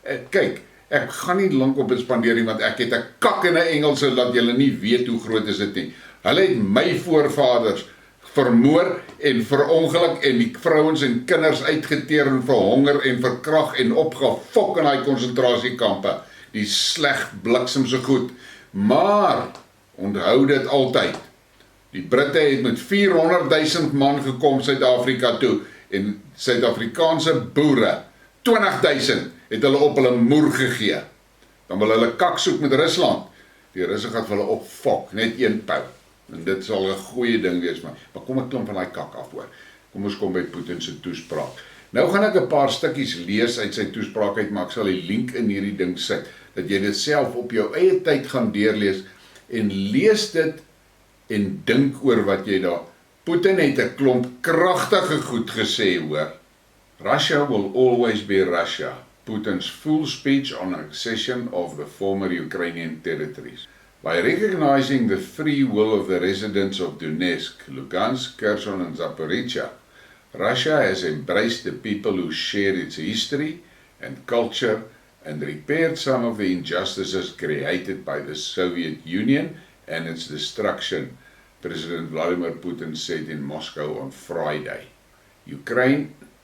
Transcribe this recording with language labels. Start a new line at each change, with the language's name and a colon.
Afrikaans: Kyk, ek gaan nie lank op dit spandeer nie, want ek het 'n kak in 'n Engelse dat julle nie weet hoe groot is dit nie. Hulle het my voorvaders vermoor en verongeluk en die vrouens en kinders uitgeteer en verhonger en verkrag en opgefok in daai konsentrasiekampe. Die sleg bliksemse goed. Maar onthou dit altyd. Die Britte het met 400,000 man gekom Suid-Afrika toe en Suid-Afrikaanse boere, 20,000 het hulle op hulle moer gegee. Dan wil hulle kak soek met Rusland. Die Russe gaan vir hulle opfok, net 1 pou. En dit sal 'n goeie ding wees, maar kom ek klim van daai kak af hoor. Kom ons kom by Putin se toespraak. Nou gaan ek 'n paar stukkies lees uit sy toespraak uit, maar ek sal die link in hierdie ding sit, dat jy dit self op jou eie tyd gaan deurlees, en lees dit en dink oor wat jy daar. Putin het 'n klomp kragtige goed gesê hoor.
English: Russia will always be Russia. Putin's full speech on accession of the former Ukrainian territories. By recognizing the free will of the residents of Donetsk, Lugansk, Kherson and Zaporizhia, Russia has embraced the people who share its history and culture and repaired some of the injustices created by the Soviet Union and its destruction, President Vladimir Putin said in Moscow on Friday. Ukraine